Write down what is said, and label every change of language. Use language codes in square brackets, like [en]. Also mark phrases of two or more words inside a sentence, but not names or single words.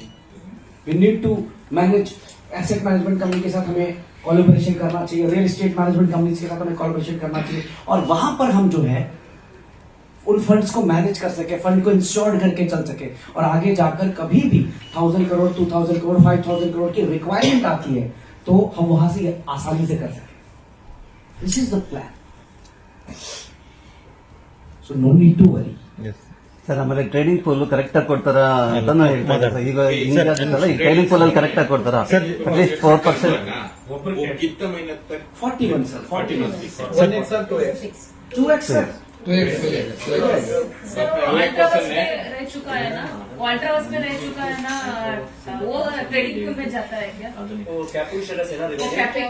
[en] we need to manage, asset management company [hi] के साथ हमें कोलैबोरेशन करना चाहिए, [en] real estate management company [hi] के साथ हमें कोलैबोरेशन करना चाहिए, और वहां पर हम जो है उन फंड्स को मैनेज कर सके, फंड को इंश्योर करके चल सके, और आगे जाकर कभी भी 1000 करोड़ 2000 करोड़ 5000 करोड़ की रिक्वायरमेंट आती है तो हम वहां से आसानी से कर सके। [en] this is the plan, so no need to worry. Yes. [kn] ಸರ್ ಆಮೇಲೆ [en] training pool [kn] ಕರೆಕ್ಟ್ ಆಗಿ ಕೊಡ್ತಾರ ಅಂತಾನು ಹೇಳ್ತಾರೆ ಸರ್. ಈಗ ಹಿಂಗಾಗಿತ್ತಲ್ಲ, ಈ [en] training pool [kn] ಅಲ್ಲಿ ಕರೆಕ್ಟ್ ಆಗಿ ಕೊಡ್ತಾರ? [en] at least 4%. [hi] 41 सर, 41 [en] 1x or 2x? [hi] 2x सर। रह चुका है ना, वाल्टर में रह चुका है ना, वो ट्रेडिंग में जाता है क्या? वो [en] capping status [hi] है ना, वो कैपिंग